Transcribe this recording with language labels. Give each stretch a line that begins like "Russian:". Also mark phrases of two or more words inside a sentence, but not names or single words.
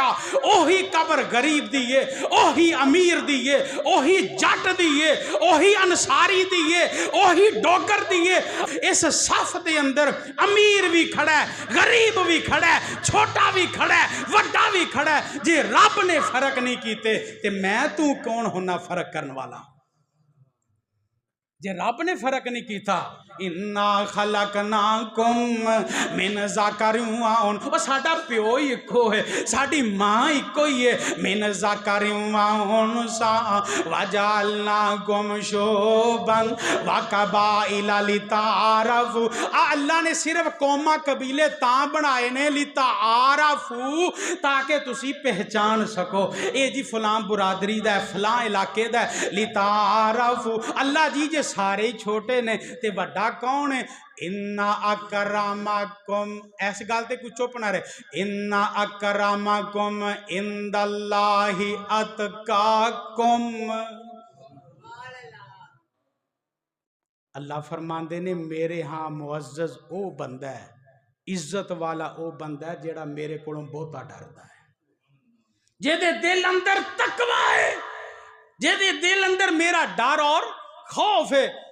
Punjabi: اوہی قبر غریب دی ہے، اوہی امیر دی ہے، اوہی جٹ دی ہے، اوہی انصاری دی ہے، اوہی ڈوگر دی ہے. اس صف دے اندر امیر وی کھڑا ہے، غریب وی کھڑا ہے، چھوٹا وی کھڑا ہے، وڈا وی کھڑا ہے. جے رب نے فرق نہیں کیتے تے میں تُو کون ہونا فرق کرن والا? جے رب نے فرق نہیں کیتا.
Arabic: إنا خلقناكم من ذكر وأنثى,
Punjabi: اوہ ساڈا پیو ہی اکو ہے، ساڈی ماں اکو ہی ہے.
Arabic: من ذكر وأنثى وجعلناكم شعوبا وقبائل لتعارفوا.
Punjabi: اللہ نے صرف قوماں قبیلے تاں بنائے نے لتعارفوا، تاکہ تُسی پہچان سکو ایہہ جی فلاں برادری دا فلاں علاقے دا لتعارفوا. اللہ جی جے سارے ہی چھوٹے نے تے وڈا کون ہے?
Arabic: إن أكرمكم,
Punjabi: ایس گل تے کجھ چپ نہ رہے.
Arabic: إن أكرمكم عند الله أتقاكم.
Punjabi: اللہ فرماندے نے میرے ہاں معزز اوہ بندہ ہے، عزت والا اوہ بندہ ہے جیہڑا میرے کولوں بہتا ڈردا ہے، جیہدے دل اندر تقویٰ ہے، جیہدے دل اندر میرا ڈر تے خوف ہے.